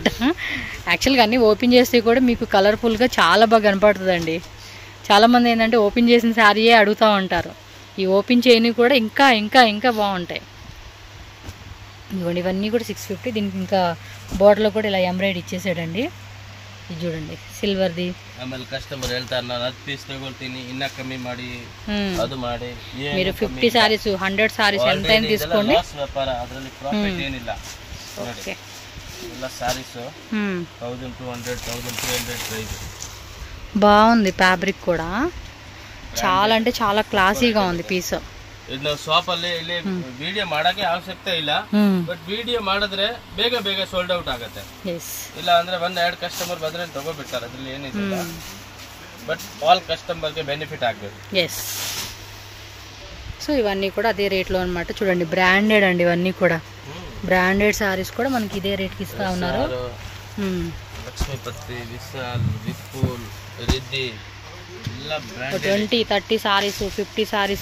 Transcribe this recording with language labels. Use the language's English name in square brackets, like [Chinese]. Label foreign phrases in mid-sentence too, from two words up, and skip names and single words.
[Telugu] యాక్చువల్గా అన్నీ ఓపెన్ చేస్తే కూడా మీకు కలర్ఫుల్గా చాలా బాగా కనపడుతుందండి. చాలామంది ఏంటంటే ఓపెన్ చేసిన శారీయే అడుగుతూ ఉంటారు. ఈ ఓపెన్ చేయని కూడా ఇంకా ఇంకా ఇంకా బాగుంటాయి. ఇవ్వండి, ఇవన్నీ కూడా 650. దీనికి ఇంకా బార్డర్లో కూడా ఇలా ఎంబ్రాయిడరీ ఇచ్చేసాడండి. ఇది చూడండి, సిల్వర్ది. [Kannada] ಆಮೇಲೆ ಕಸ್ಟಮರ್ ಹೇಳ್ತಾರೆ ನಾನು 10 ಪೀಸ್ ತಗೊಳ್ತೀನಿ, ಇನ್ನ ಕಮ್ಮಿ ಮಾಡಿ ಅದು ಮಾಡಿ. [Telugu] మీరు 50 సారీస్ 100 సారీస్ ఎంతైనా తీసుకోండి, [Kannada] ವ್ಯಾಪಾರ ಅದರಲ್ಲಿ ಪ್ರಾಫಿಟ್ ಏನಿಲ್ಲ. [Telugu] ఓకే, [Kannada] ಎಲ್ಲ ಸಾರೀಸ್ 1200, 1200 ಪ್ರೈಸ್. [Telugu] బాగుంది ఫ్యాబ్రిక్ కూడా, చాలా అంటే చాలా క్లాసీగా ఉంది పీస్. [Kannada] ಇದು ನಾವು ಶಾಪ್ ಅಲ್ಲಿ ಇಲ್ಲಿ ವಿಡಿಯೋ ಮಾಡಕ್ಕೆ ಅವಶ್ಯಕತೆ ಇಲ್ಲ. ಬಟ್ ವಿಡಿಯೋ ಮಾಡಿದ್ರೆ ಬೇಗ ಬೇಗ [English] sold out [Kannada] ಆಗುತ್ತೆ. ಇಲ್ಲ ಅಂದ್ರೆ 1-2 ಕಸ್ಟಮರ್ ಬಂದ್ರೆ ತಗೋಬಿಡ್ತಾರೆ, ಅದ್ರಲ್ಲಿ ಏನಿಲ್ಲ. [English] but all [Kannada] ಕಸ್ಟಮರ್ಗೆ ಬೆನಿಫಿಟ್ ಆಗಬೇಕು. [Telugu] ఎస్. సో ఇవన్నీ కూడా అదే రేట్లో అనమాట. చూడండి, బ్రాండెడ్ అండి ఇవన్నీ కూడా. [English] branded sarees [Telugu] కూడా మనకి ఇదే రేట్కి ఇస్తా ఉన్నారు. లక్ష్మీపతి, విశాల్, విపుల్, రిద్ధి 20, 30 సారీస్, 50 సారీస్.